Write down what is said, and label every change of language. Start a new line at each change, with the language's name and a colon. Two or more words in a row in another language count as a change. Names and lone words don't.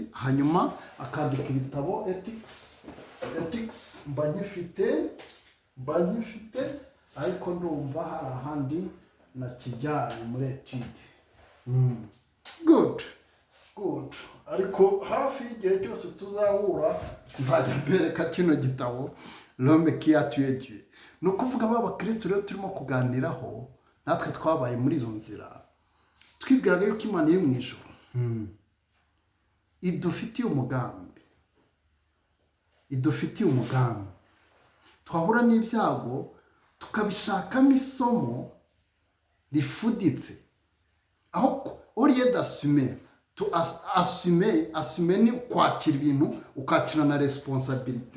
Kinyarwanda: hanyuma akandika ibitabo ethics mba nkifite ariko ndumva hari ahandi nakijyanye muri etude. Good. Ariko hafi y'igihe cyose tuzahura nzajya mbereka kino gitabo L'homme qui a tué Dieu. Ni ukuvuga b'abakristo rero turimo kuganiraho, natwe twabaye muri izo nzira, twibwiraga yuko Imana iri mu ijuru idufitiye umugambi, twahura n'ibyago tukabishakamo isomo rifuditse, aho oriye
French: d'assumer assumer
Kinyarwanda: ni kwakira ibintu ukakira na responsabilité.